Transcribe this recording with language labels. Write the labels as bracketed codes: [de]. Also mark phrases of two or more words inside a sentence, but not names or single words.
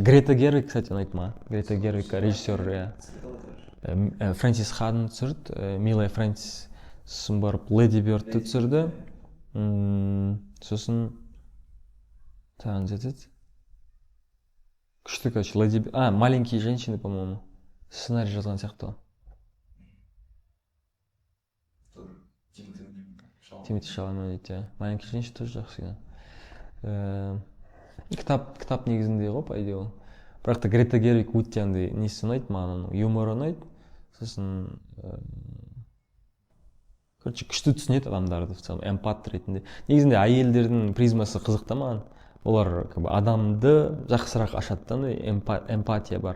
[kk] Грета Гервиг, кстати, ұнайды маған. Грета Гервиг режиссер, Фрэнсис Хадн түсірді, Милая Фрэнсис сосын барып Леди Бёрдті түсірді. Сосын тағы жетеді. Күшті, короче, Леди Бёрд. [ru] Маленькие женщины, по-моему. [kk] Сценарий жазған сияқты. Тимоти Шаламет, маленькие женщины тоже жақсы кино. Кітап негізінде ғой, [ru] по идее [kk] ол. Бірақ та Грета Гервиг өте андай несі ұнайды маған, юмор ұнайды. Сосын короче, күшті түсінеді адамдарды, [ru] в целом, [kk] эмпат ретінде. Негізінде әйелдердің призмасы қызық та маған. Олар адамды жақсырақ ашады, эмпатия бар.